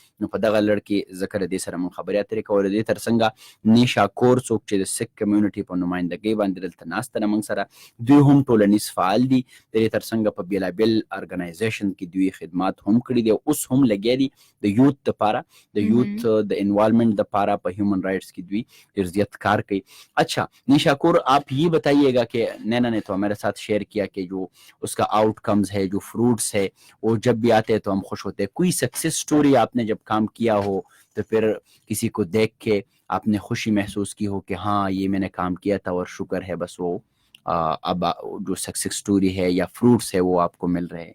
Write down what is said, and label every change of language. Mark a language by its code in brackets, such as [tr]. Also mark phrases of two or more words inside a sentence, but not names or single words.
[ps] نو په دغه لړ کې ذکر دې سره موږ خبرې اترې کوو. د دې ترڅنګ نیشا کور څوک چې د سکھ کمیونټي په نمایندګۍ باندې دلته ناسته ده موږ سره، دوی هم ټولنیز فعال دي. د دې ترڅنګ په بېلابېل ارګنایزیشن کې دوی خدمات هم کړي دي، اوس هم لګیا دي د یوث دپاره، د یوث د انوالومنٹ دپاره په [en] human rights [ps] کی دوی ډېر زیات کار کوي. [ur] اچھا نیشا کور، آپ یہ بتائیے گا کہ نینا نے تو ہمارے ساتھ شیئر کیا کہ جو اس کا آؤٹ کمز ہے، جو فروٹس ہے، وہ جب بھی آتے ہیں تو ہم خوش ہوتے ہیں. کوئی [en] success story [ur] آپ نے جب کام کیا ہو تو پھر کسی کو دیکھ کے آپ نے خوشی محسوس کی ہو کہ ہاں یہ میں نے کام کیا تھا اور شکر ہے بس وہ اب جو [en] success story [ur] ہے یا فروٹس ہے وہ آپ کو مل رہے ہیں؟